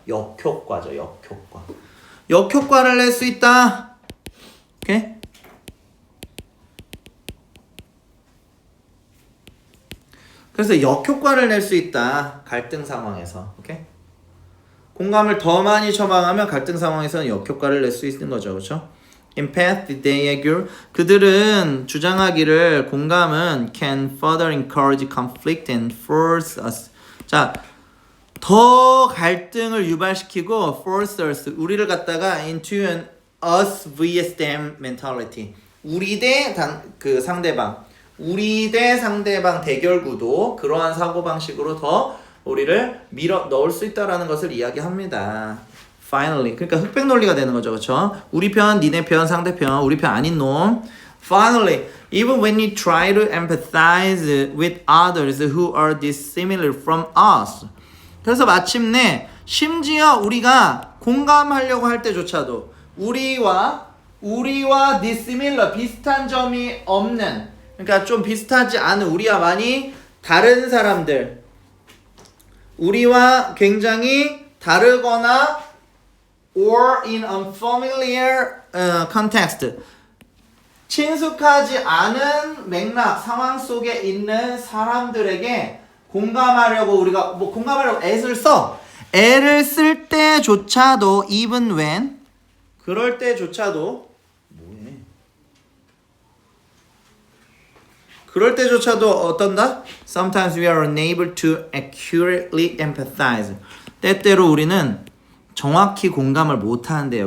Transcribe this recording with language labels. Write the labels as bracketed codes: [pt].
[ko] 역효과죠. 역효과. 역효과를 낼 수 있다. 오케이? 그래서 역효과를 낼 수 있다. 갈등 상황에서. 오케이? 공감을 더 많이 처방하면 갈등 상황에서는 역효과를 낼 수 있는 거죠. 그렇죠? [en] Empathy, they argue. [ko] 그들은 주장하기를 공감은 [en] can further encourage conflict and force us. [ko] 자, 더 갈등을 유발시키고 [en] force us, [ko] 우리를 갖다가 [en] into an us vs them mentality. [ko] 우리 대 상대방. 우리 대 상대방 대결 구도 그러한 사고방식으로 더 우리를 밀어 넣을 수 있다라는 것을 이야기합니다. Finally, 그러니까 흑백 논리가 되는 거죠, 그렇죠? 우리 편, 니네 편, 상대편, 우리 편 아닌 놈. [en] Finally, even when you try to empathize with others who are dissimilar from us. [ko] 그래서 마침내 심지어 우리가 공감하려고 할 때조차도 우리와 dissimilar 비슷한 점이 없는, 그러니까 좀 비슷하지 않은 우리와 많이 다른 사람들, 우리와 굉장히 다르거나 [en] or in unfamiliar context, [ko] 친숙하지 않은 맥락, 상황 속에 있는 사람들에게 공감하려고 우리가 공감하려고 애를 쓸 때조차도 [en] even when, [ko] 그럴 때조차도 뭐해? 그럴 때조차도 어떤다? [en] Sometimes we are unable to accurately empathize. [ko] 때때로 우리는 정확히 공감을 못하는데요.